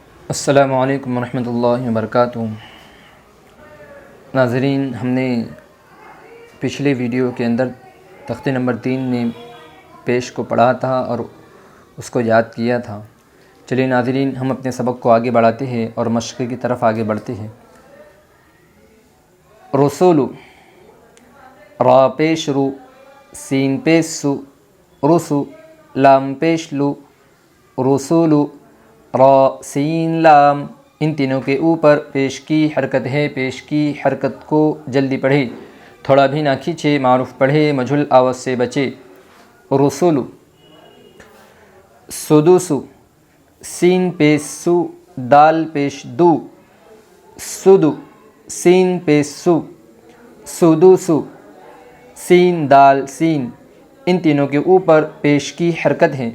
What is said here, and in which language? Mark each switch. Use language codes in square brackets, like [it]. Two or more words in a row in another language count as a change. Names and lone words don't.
[ar] السلام علیکم ورحمۃ اللہ وبرکاتہ۔ [ur] ناظرین، ہم نے پچھلے ویڈیو کے اندر تختے نمبر 3 میں پیش کو پڑھا تھا اور اس کو یاد کیا تھا۔ چلیے ناظرین، ہم اپنے سبق کو آگے بڑھاتے ہیں اور مشق کی طرف آگے بڑھتے ہیں۔ رسول، را پیش رو، سین پیش سو، رسو، لام پیش لو، رسولو، را سین لام، ان تینوں کے اوپر پیش کی حرکت ہے۔ پیش کی حرکت کو جلدی پڑھے، تھوڑا بھی نہ کھینچے، معروف پڑھے، مجھول آواز سے بچے۔ رسولو، سدوسو، سین پیش سو، دال پیش دو، سدو، سین پیش سو، سدوسو، سین دال سین، ان تینوں کے اوپر پیش کی حرکت ہے۔